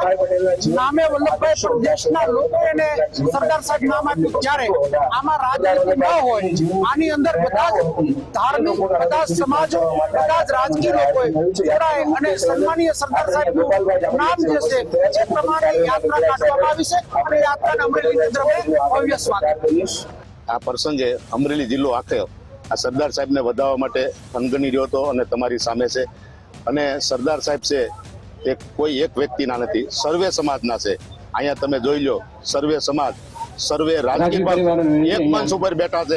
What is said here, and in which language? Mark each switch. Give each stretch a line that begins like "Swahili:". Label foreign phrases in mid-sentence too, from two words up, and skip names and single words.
Gujarati: નામે વલ્લભભાઈ પણ દેશના લોકો એને સરદાર સાહેબ નામ આપ્યું, ત્યારે આમાં રાજનીતિ ન હોય, આની અંદર બધા જ ધાર્મિક, બધા જ સમાજો, બધા જ રાજકીય લોકોએ જોડાય અને સન્માનીય સરદાર સાહેબનું નામ જે છે એ પ્રમાણે યાત્રા કાઢવામાં આવી છે। આ પ્રસંગે અમરેલી જિલ્લો આખે આ સરદાર સાહેબને વધાવવા માટે થનગની રહ્યો હતો અને તમારી સામે છે। અને સરદાર સાહેબ છે એ કોઈ એક વ્યક્તિના નથી, સર્વે સમાજના છે। અહીંયા તમે જોઈ લો, સર્વે સમાજ, સર્વે રાજકીય એક મંચ ઉપર બેઠા છે।